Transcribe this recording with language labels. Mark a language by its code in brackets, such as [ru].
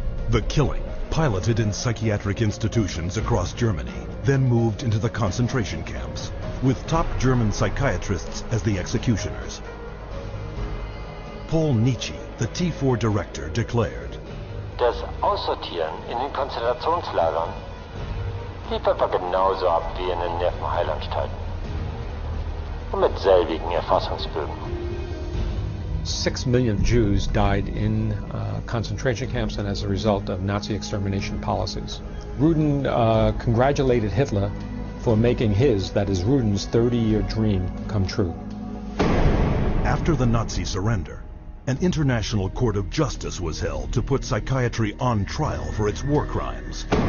[en] The killing, piloted in psychiatric institutions across Germany, then moved into the concentration camps, with top German psychiatrists as the executioners. Paul Nietzsche the T4 director declared, [de] Das Aussortieren in den Konzentrationslagern lief etwa genauso ab wie in den Nervenheilanstalten. Und mit selbigen Erfassungsbögen. [en] 6 million Jews died in concentration camps and as a result of Nazi extermination policies. Rudin congratulated Hitler for making his, that is Rudin's, 30-year dream come true. After the Nazi surrender, an international court of justice was held to put psychiatry on trial for its war crimes.